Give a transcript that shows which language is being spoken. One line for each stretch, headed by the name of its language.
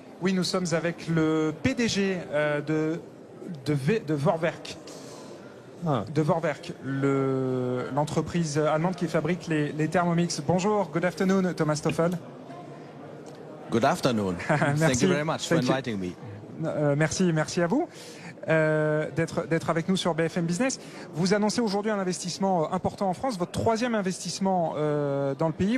French: Oui, nous sommes avec le PDG de Vorwerk. De Vorwerk, l'entreprise allemande qui fabrique les Thermomix. Bonjour,
English: good afternoon,
French: Thomas Stoffmehl.
English: Good afternoon. Thank you very much for inviting me.
French: Merci à vous d'être avec nous sur BFM Business. Vous annoncez aujourd'hui un investissement important en France, votre troisième investissement dans le pays.